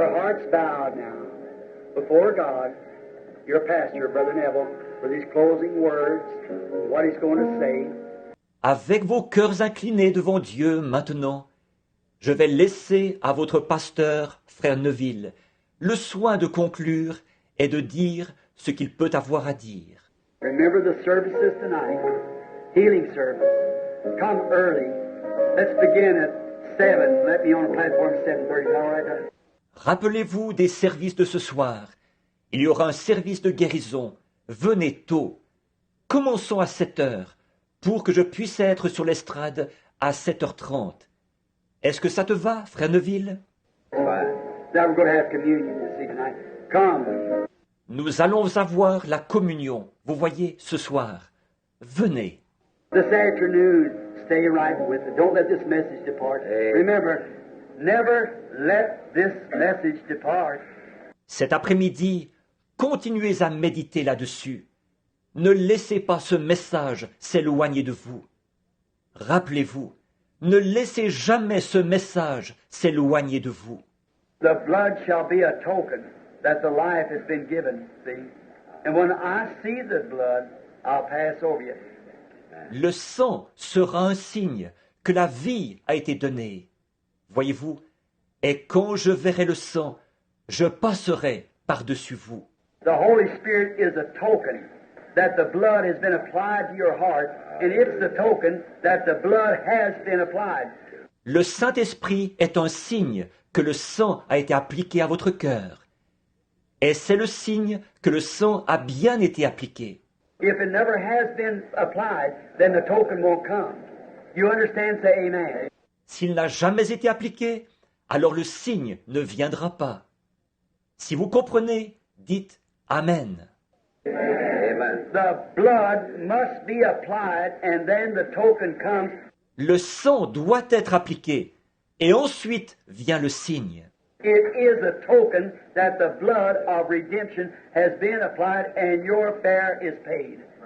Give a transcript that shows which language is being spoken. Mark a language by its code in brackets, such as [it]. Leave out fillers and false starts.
[en] Your heart's bowed now before God, your pastor, Brother Neville, for these closing words, what he's going to say. [fr] Avec vos cœurs inclinés devant Dieu maintenant, je vais laisser à votre pasteur, frère Neville, le soin de conclure et de dire ce qu'il peut avoir à dire. [en] Remember the services tonight, healing service. come early. Let's begin at 7. Let me on the platform at 7:30. Is that all right? [fr] Rappelez-vous des services de ce soir. Il y aura un service de guérison. Venez tôt. Commençons à 7 heures pour que je puisse être sur l'estrade à 7h30. Est-ce que ça te va, frère Neville? [en] Fine. Now we're going to have communion this evening. Come. [fr] Nous allons avoir la communion, vous voyez, ce soir. Venez. [en] This afternoon, stay right with it. Don't let this message depart. Remember, never let this message depart. [fr] Cet après-midi, continuez à méditer là-dessus. Ne laissez pas ce message s'éloigner de vous. Rappelez-vous, ne laissez jamais ce message s'éloigner de vous. [en] The blood shall be a token that the life has been given, see? And when I see the blood, I'll pass over you. [fr] Le sang sera un signe que la vie a été donnée. Voyez-vous, et quand je verrai le sang, je passerai par-dessus vous. [en] The Holy Spirit is a token that the blood has been applied to your heart, and it's the token that the blood has been applied. [fr] Le Saint-Esprit est un signe que le sang a été appliqué à votre cœur. Et c'est le signe que le sang a bien été appliqué. [en] If it never has been applied, then the token won't come. You understand? Say amen. [fr] S'il n'a jamais été appliqué, alors le signe ne viendra pas. Si vous comprenez, dites Amen. [en] Amen. The blood must be applied, and then the token comes. [fr] Le sang doit être appliqué, et ensuite vient le signe. [en] It is a token that the blood of redemption has been applied, and your fare is paid.